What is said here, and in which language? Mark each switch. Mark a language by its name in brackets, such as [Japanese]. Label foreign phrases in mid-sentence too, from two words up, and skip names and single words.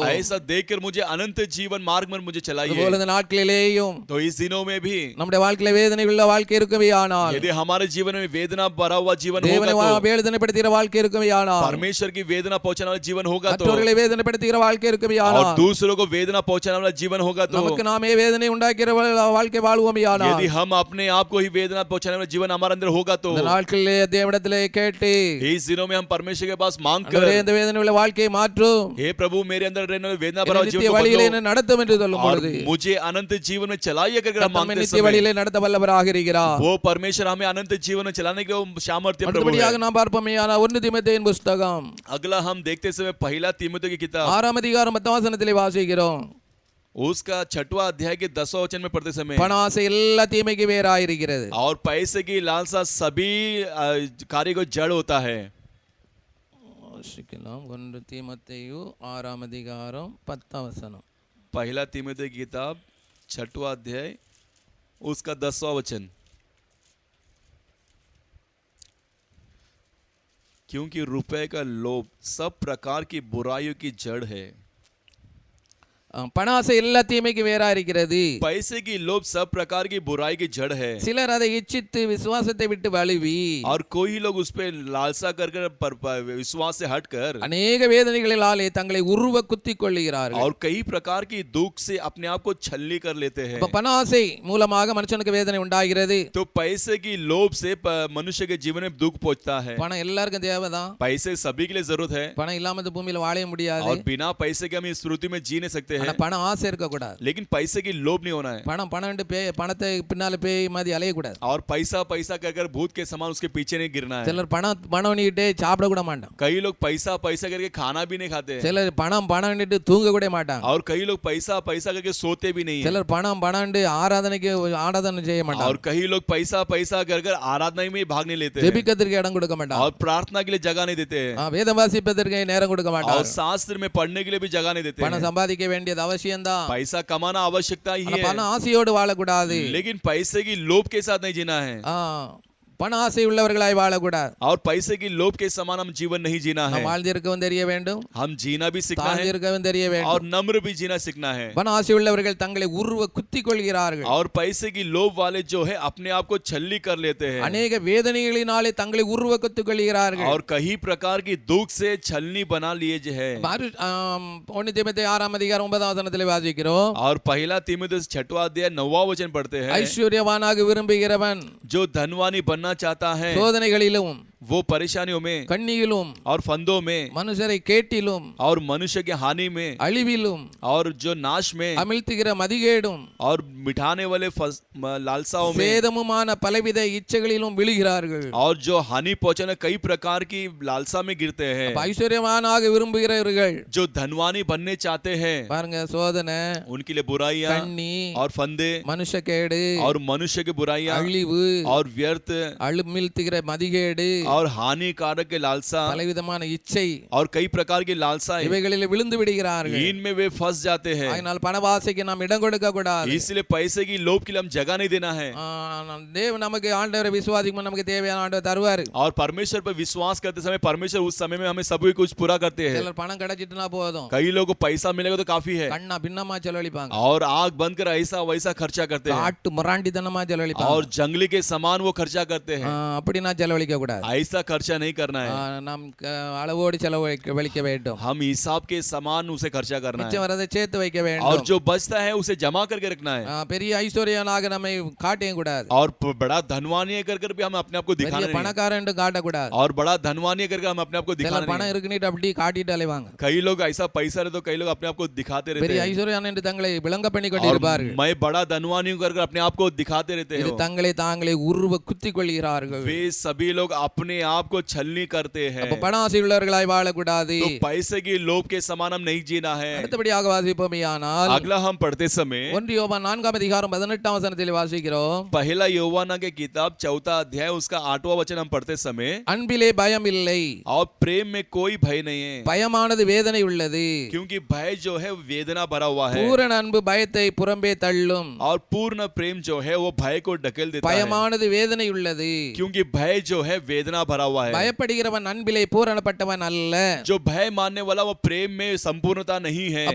[Hindi] ऐसा देखकर मुझे अनंत जीवन मार्ग में मुझे चलाइए। [Tamil] அதுபோல இந்த நாட்களிலேயும் [Hindi] तो इस दिनों में भी [Tamil] நம்முடைய வாழ்க்கையில வேதனை உள்ள வாழ்க்கை இருக்குமேயானால், [Hindi] यदि हमारे जीवन में वेदना भरा हुआ जीवन [Tamil] தேவனை [Hindi] होगा तो [Tamil] வேதனைப்படுத்துகிற வாழ்க்கை இருக்குமேயானால், [Hindi] परमेश्वर की वेदना पहुंचाने वाला जीवन होगा तो [Tamil] மற்றவர்களை வேதனைப்படுத்துகிற வாழ்க்கை [Hindi] और [Tamil] இருக்குமேயானால், [Hindi] दूसरों को वेदना पहुंचाने वाला जीवन होगा तो [Tamil] நமக்கு நாமே வேதனை உண்டாக்குற வாழ்க்கை வாழ்வோமேயானால், [Hindi] यदि हम अपने आप को ही वेदना पहुंचाने वाला जीवन हमारे अंदर होगा तो [Tamil] இந்த நாட்களிலே தேவனிடத்திலே கேட்டு, [Hindi] इस दिनों में हम परमेश्वर के पास मांग [Tamil] ஆண்டவரே, [Hindi] कर, [Tamil] இந்த வேதனை உள்ள வாழ்க்கையை மாற்றும், [Hindi] हे प्रभु मेरे अंदर रहने वाले वेदना भरा [Tamil] என்னை [Hindi] हुआ [Tamil] நித்திய [Hindi] जीवन को [Tamil] வழியிலே [Hindi] बदलो [Tamil] என்னை நடத்தும் என்று சொல்லும் [Hindi] और [Tamil] பொழுது [Hindi] मुझे अनंत जीवन में चलाइए करके हम [Tamil] நம்மை [Hindi] मांगते [Tamil] நித்திய [Hindi] समय [Tamil] வழியிலே நடத்த வல்லவராக இருக்கிறார். [Hindi] वो परमेश्वर हमें अनंत जीवन में चलाने के लिए सामर्थ्य प्रभु [Tamil] அடுத்தபடியாக [Hindi] है। [Tamil] நாம் பார்ப்போமேயானால் 1 தீமோத்தேயுவின் புஸ்தகம் [Hindi] अगला हम देखते समय पहला तीमुथियुस की किताब [Tamil] 6ஆம் அதிகாரம் 10ஆம் வசனத்திலே வாசிக்கிறோம், [Hindi] उसका 6वां अध्याय के 10वां वचन में पढ़ते समय [Tamil] பண ஆசை எல்லா தீமைக்கு வேறாயிருக்கிறது. [Hindi] और पैसे की लालसा सभी कार्य को जड़ होता है। [Tamil] வாசிக்கலாம் 1 தீமோத்தேயு 6ஆம் அதிகாரம் 10ஆம் வசனம். [Hindi] पहला तीमुथियुस की किताब 6वां अध्याय उसका 10वां वचन, क्योंकि रुपए का लोभ सब प्रकार की बुराइयों की जड़ है। [Tamil] பண ஆசை எல்லா தீமைக்கு வேறாயிருக்கிறது. [Hindi] पैसे की लोभ सब प्रकार की बुराई की जड़ है [Tamil] சிலர் அதை இச்சித்து விசுவாசத்தை விட்டு வழுவி [Hindi] और कोई लोग उस पे लालसा कर विश्वास से हटकर [Tamil] அநேக வேதனைகளினாலே தங்களை உருவ குத்திக் கொள்ளுகிறார்கள். [Hindi] और कई प्रकार की दुख से अपने आप को छलनी कर लेते हैं। [Tamil] பண ஆசை மூலமாக மனுஷனுக்கு வேதனை உண்டாகிறது. [Hindi] तो पैसे की लोभ से मनुष्य के जीवन में दुख पहुंचता है। [Tamil] பணம் எல்லாருக்கும் தேவைதான், [Hindi] पैसे सभी के लिए जरूरत है [Tamil] பணம் இல்லாம இந்த பூமியில வாழ முடியாது. [Hindi] और बिना पैसे के हम इस पृथ्वी में जी नहीं सकते [Tamil] ஆனா [Hindi] हैं, [Tamil] பண ஆசை இருக்க கூடாது. [Hindi] लेकिन पैसे की लोभ नहीं होना है। [Tamil] பணம் பணத்தை பின்னால பேய் மாதிரி அலைய கூடாது. [Hindi] और पैसा पैसा कर भूत के समान उसके पीछे नहीं गिरना है। [Tamil] சிலர் பணம் பண்ணிட்டு சாப்பிட கூட மாட்டாங்க. [Hindi] कई लोग पैसा पैसा करके खाना भी नहीं खाते हैं [Tamil] சிலர் பணம் பண்ணிட்டு தூங்க கூட மாட்டாங்க. [Hindi] और कई लोग पैसा पैसा करके सोते भी नहीं है [Tamil] சிலர் பணம் ஆராதனை செய்ய மாட்டாங்க. [Hindi] और कई लोग पैसा पैसा कर आराधना में भाग नहीं लेते हैं [Tamil] ஜெபிக்கிறதுக்கு இடம் கொடுக்க மாட்டாங்க. [Hindi] और प्रार्थना के लिए जगह नहीं देते हैं [Tamil] வேதம் வாசிப்பதற்கு நேரம் கொடுக்க [Hindi] और [Tamil] மாட்டாங்க. [Hindi] शास्त्र में पढ़ने के लिए भी जगह नहीं देते [Tamil] பணம் [Hindi] हैं। [Tamil] சம்பாதிக்க வேண்டியது அவசியம்தான், [Hindi] पैसा कमाना आवश्यकता ही [Tamil] ஆனா [Hindi] है, [Tamil] பண ஆசையோடு வாழக்கூடாது. [Hindi] लेकिन पैसे की लोभ के साथ नहीं जीना है [Tamil] பண ஆசை உள்ளவர்களாய் வாழக்கூடாது. [Hindi] और पैसे की लोभ के समान हम जीवन नहीं जीना है। [Tamil] நாம் வாழ்ந்திருக்கவும் தெரிய வேண்டும், [Hindi] हम जीना भी सीखना है [Tamil] தாழ்ந்திருக்கவும் தெரிய வேண்டும். [Hindi] और नम्र भी जीना सीखना है। [Tamil] பண ஆசை உள்ளவர்கள் தங்களை உருவ குத்திக் கொள்கிறார்கள். [Hindi] और पैसे की लोभ वाले जो है अपने आप को छलनी कर लेते हैं [Tamil] அநேக வேதனைகளினாலே தங்களை உருவ குத்திக் கொள்கிறார்கள். [Hindi] और कई प्रकार की दुख से छलनी बना लिए जो है। [Tamil] 1 தீமோத்தேயு 6ஆம் அதிகாரம் 9ஆம் வசனத்திலே வாசிக்கிறோம், [Hindi] और पहला तीमुथियुस 6वां अध्याय 9वां वचन पढ़ते हैं, [Tamil] ஐஸ்வர்யவானாக விரும்புகிறவன் [Hindi] जो धनवानी बनना चाहता है [Tamil] சோதனைகளிலும் [Hindi] वो परेशानियों में [Tamil] கண்ணியிலும் [Hindi] और फंदों में [Tamil] மனுஷரை கேட்டிலும் [Hindi] और मनुष्य के हानि में [Tamil] அழிவிலும் [Hindi] और जो नाश में [Tamil] அமிழ்த்துகிற மதிகேடும் [Hindi] और मिठाने वाले लालसाओं में [Tamil] சேதமுமான பலவித இச்சைகளிலும் விழுகிறார்கள். [Hindi] और जो हानि पहुंचाने कई प्रकार की लालसा में गिरते हैं। [Tamil] ஐஸ்வர்யவானாக விரும்புகிறவர்கள் [Hindi] जो धनवानी बनने चाहते हैं [Tamil] பாருங்க, சோதனை, [Hindi] उनके लिए बुराइयां [Tamil] கண்ணி, [Hindi] और फंदे [Tamil] மனுஷக்கேடு, [Hindi] और मनुष्य की बुराइयां [Tamil] அழிவு, [Hindi] और व्यर्थ [Tamil] அமிழ்த்துகிற மதிகேடு, [Hindi] और हानिकारक के लालसा [Tamil] பலவிதமான இச்சை, [Hindi] और कई प्रकार की लालसाएं [Tamil] இவைகளில் விழுந்து விடுகிறார்கள். [Hindi] इनमें वे फंस जाते हैं। [Tamil] அதனால் பணவாசைக்கு நாம் இடம் கொடுக்க கூடாது. [Hindi] इसलिए पैसे की लोभ के लिए हम जगह नहीं देना है। [Tamil] தேவன் நமக்கு ஆண்டவரை விசுவாசிக்கும் நமக்கு தேவையான ஆண்டவர் தருவாரு. [Hindi] और परमेश्वर पर विश्वास करते समय परमेश्वर उस समय में हमें सभी कुछ पूरा करते हैं। [Tamil] சிலர் பணம் கிடைச்சிட்டுனா போதும், [Hindi] कई लोगों को पैसा मिलेगा तो काफी है [Tamil] கண்ணா பின்னமா செலவழிப்பாங்க, [Hindi] और आग बंद कर ऐसा वैसा खर्चा करते हैं [Tamil] காட்டு முராண்டித்தனமா செலவழிப்பாங்க. [Hindi] और जंगली के समान वो खर्चा करते हैं। [Tamil] அப்படி நான் செலவழிக்க கூடாது. [Hindi] ऐसा खर्चा नहीं करना है, [Tamil] நாம் அளவோடு செலவழிக்க வேண்டும். [Hindi] हम हिसाब के समान उसे खर्चा करना [Tamil] மிச்சம் [Hindi] है [Tamil] வரதை சேர்த்து வைக்க [Hindi] और [Tamil] வேண்டும். [Hindi] जो बचता है उसे जमा करके रखना है [Tamil] பெரிய ஐஸ்வர்யனாக நம்மை காட்டியும் கூடாது. [Hindi] और बड़ा धनवान है कर भी हम अपने आप को दिखाना [Tamil] பெரிய [Hindi] नहीं है [Tamil] பணக்காரன் என்று காட்டக்கூடாது. [Hindi] और बड़ा धनवान है करके हम अपने आप को दिखाना [Tamil] சிலர் [Hindi] नहीं [Tamil] பணம் [Hindi] है। [Tamil] இருக்குன்னு அப்படி காட்டிட்டு அலைவாங்க. [Hindi] कई लोग ऐसा पैसा रहे तो कई लोग अपने आप को दिखाते रहते [Tamil] பெரிய [Hindi] हैं [Tamil] ஐஸ்வர்யன் என்று தங்களை விளங்க பண்ணி [Hindi] और [Tamil] கொண்டிருப்பார்கள். [Hindi] मैं बड़ा धनवान हूं करके अपने आप को दिखाते रहते [Tamil] இது [Hindi] हैं। [Tamil] தங்களை தாங்களே உருவ குத்திக் கொள்கிறார்கள். [Hindi] वे सभी लोग अपने आप को छलनी करते हैं, [Tamil] அப்ப பண ஆசை உள்ளவர்களாய் வாழக்கூடாது. [Hindi] तो पैसे की लोभ के समान हम नहीं जीना है। [Tamil] அடுத்தபடியாக வாசிப்போமேயானால் [Hindi] अगला हम पढ़ते समय [Tamil] 1 யோவான் 4 அதிகாரம் 18 வசனத்தில் வாசிக்கிறோம். [Hindi] पहला योवाना के किताब 4 अध्याय उसका 8वां वचन हम पढ़ते समय [Tamil] அன்பிலே பயம் இல்லை, [Hindi] और प्रेम में कोई भय नहीं है [Tamil] பயமானது வேதனை உள்ளது. [Hindi] क्योंकि भय जो है वेदना भरा हुआ है [Tamil] பூரண அன்பு பயத்தை புறம்பே தள்ளும். [Hindi] और पूर्ण प्रेम जो है वो भय को ढकेल देता है [Tamil] பயமானது வேதனை உள்ளது. [Hindi] क्योंकि भय जो है वेदना भरा हुआ है। [Tamil] பயப்படுகிறவன் அன்பிலே பூரணப்பட்டவன் அல்ல. [Hindi] जो भय मानने वाला वो प्रेम में संपूर्णता नहीं है,